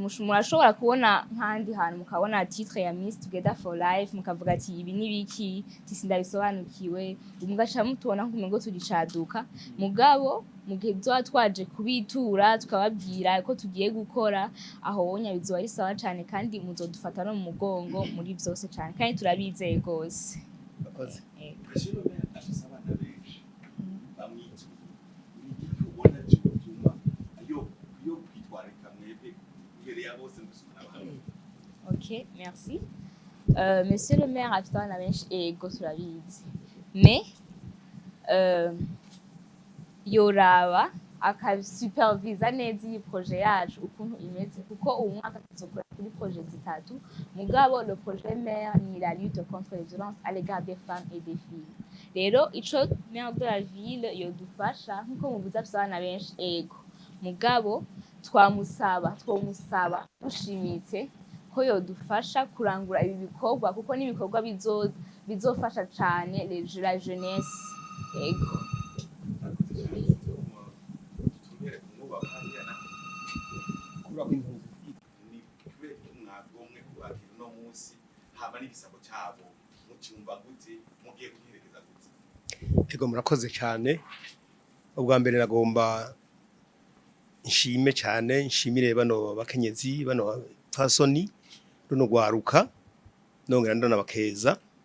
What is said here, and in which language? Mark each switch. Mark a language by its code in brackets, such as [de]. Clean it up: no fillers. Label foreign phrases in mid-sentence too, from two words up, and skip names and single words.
[rn] murashobora kubona nk'andi hantu mukabona titre ya Miss Together for Life mukavuga ati ibi nibiki sindabisobanukiwe umugaca mutubona nk'umengo turicaduka mugabo mu gihe tuba twaje kubitura tukababwira ko tugiye gukora aho wonya bizoba ari sawa cyane kandi muzodufata no mu mugongo muri byose cyane kandi turabizeye gose. [fr] Ok, merci. Monsieur le maire [rn] afite abana benshi ego turabizi mais yoraba akasupervisa neza iyi projet yacu ukuntu imeze kuko uyu mwaka tuzokora kuri projet zitatu mugabo [fr] le projet maire [rn] ni [fr] la lutte contre les violences à l'égard des femmes et des filles [rn] rero ico [fr] maire de la ville [rn] yodufasha nkuko muvuze afite abana benshi ego mugabo twomusaba dushimitse ko yodufasha kurangura ibi bikorwa kuko n'ibikorwa bizofasha cyane [fr] la jeunesse [rn] ego. Ego murakoze cyane ubwa mbere nagomba nshime cyane nshimire bano bakenyezi bano fasoni runo gwaruka nongera ndanabakeza